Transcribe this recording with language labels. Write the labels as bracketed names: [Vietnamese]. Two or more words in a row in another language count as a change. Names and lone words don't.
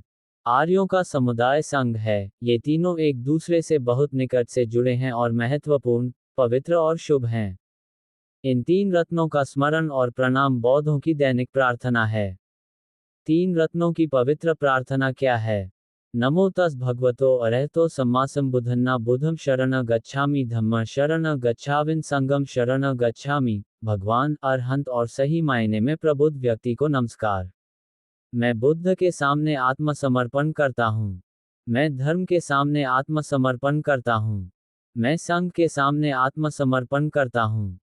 [Hindi] आर्यों का समुदाय संघ है। ये तीनों एक दूसरे से बहुत निकट से जुड़े हैं और महत्वपूर्ण, पवित्र और शुभ हैं। इन 3 रत्नों का स्मरण और प्रणाम बौद्धों की दैनिक प्रार्थना है। 3 रत्नों की पवित्र प्रार्थना क्या है? [Pali] नमो तस् भगवतो अरहतो सम्मा सम्बुद्धन्ना बुद्धं शरण गच्छामि, धम्म शरण गच्छामिन्, संगम शरण गच्छामि। [Hindi] भगवान, अरहंत और सही मायने में प्रबुद्ध व्यक्ति को नमस्कार। मैं बुद्ध के सामने आत्मसमर्पण करता हूँ। मैं धर्म के सामने आत्मसमर्पण करता हूँ। मैं संघ के सामने आत्मसमर्पण करता हूँ।